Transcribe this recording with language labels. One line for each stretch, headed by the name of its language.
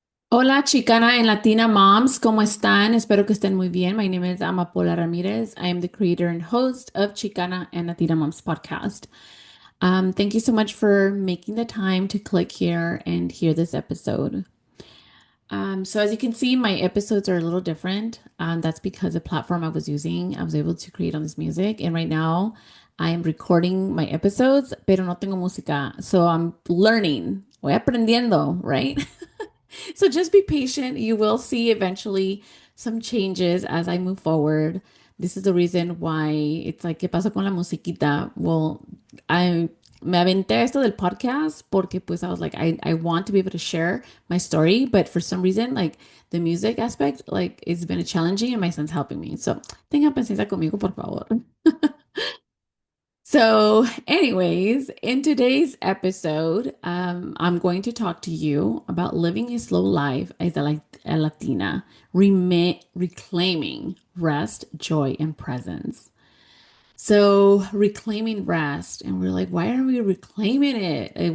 Spanish: Hola,
English: Chicana and Latina moms,
Spanish: ¿cómo están? Espero que estén muy bien.
English: My name is Amapola Ramirez. I am the creator and host of Chicana and Latina Moms podcast. Thank you so much for making the time to click here and hear this episode. So as you can see, my episodes are a little different. That's because the platform I was using, I was able to create all this music. And right now, I am recording my episodes,
Spanish: pero no tengo música.
English: So I'm learning.
Spanish: Voy aprendiendo,
English: right? So just be patient. You will see eventually some changes as I move forward. This is the reason why it's like,
Spanish: ¿qué pasa con la musiquita?
English: Well, I
Spanish: me aventé esto del podcast porque pues
English: I was like, I want to be able to share my story, but for some reason, like the music aspect, like it's been a challenging and my son's helping me. So
Spanish: tenga paciencia conmigo, por favor.
English: So, anyways, in today's episode, I'm going to talk to you about living a slow life as a Latina, reclaiming rest, joy, and presence. So, reclaiming rest, and we're like, why aren't we reclaiming it?